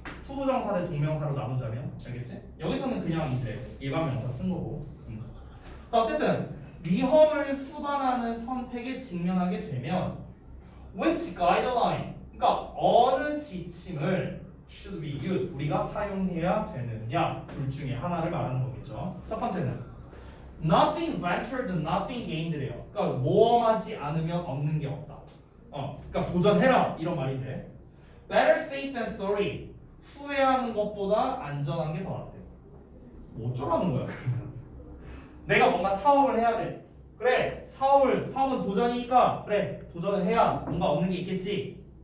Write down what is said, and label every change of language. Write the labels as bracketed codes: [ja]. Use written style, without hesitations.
[ko] 투부정사 대 동명사로 나누자면 알겠지? 여기서는 그냥 이제 일반 명사 쓴 거고. 자, 어쨌든 위험을 수반하는 선택에 직면하게 되면 [en] which guideline, [ko] 그러니까 어느 지침을 [en] should be used, [ko] 우리가 사용해야 되느냐, 둘 중에 하나를 말하는 거겠죠. 첫 번째는 [en] nothing ventured, nothing gained [ko] 래요. 그러니까 모험하지 않으면 얻는 게 없다. 그러니까 도전해라 이런 말인데 [en] better safe than sorry, [ko] 후회하는 것보다 안전한 게 더 낫대. 뭐 어쩌라는 거야? 내가 뭔가 사업을 해야 돼. 그래, 사업은 도전이니까 그래, 도전을 해야 뭔가 얻는 게 있겠지.